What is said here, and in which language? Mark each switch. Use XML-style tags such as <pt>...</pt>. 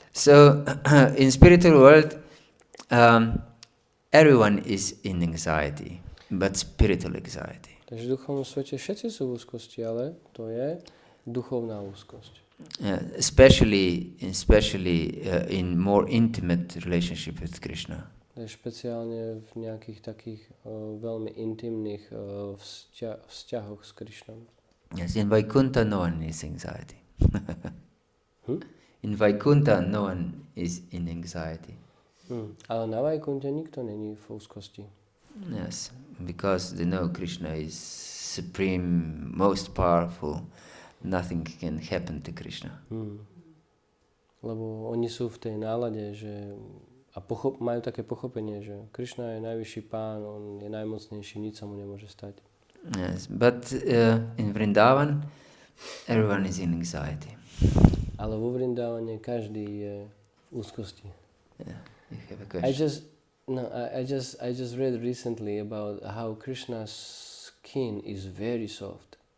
<en>So in spiritual world, everyone is in anxiety, but spiritual anxiety.</en> <sk>Takže v duchovnom svete všetci sú v úzkosti, ale to je duchovná úzkosť.</sk> <en>Especially in more intimate relationship with Krishna.</en> <sk>Špeciálne v nejakých takých veľmi intimných vzťahoch s Krishnom.</sk> <en>Yes, in Vaikuntha no one is anxiety. In Vaikuntha no one is in anxiety.</en> <sk>Ale na Vaikunte nikto není v úzkosti.</sk> <en>Yes, because they know Krishna is supreme, most powerful. Nothing can happen to Krishna.</en> <sk>Lebo oni sú v tej nálade, že majú také pochopenie, že Krishna je najvyšší pán, on je najmocnejší, nič sa mu nemôže stať.</sk> <en>Yes, but in Vrindavan, everyone is in anxiety.</en> <sk>Ale vo Vrindavane každý je v úzkosti.</sk> <en>Yeah, you have a question. I just read recently about how Krishna's skin is very soft.</en>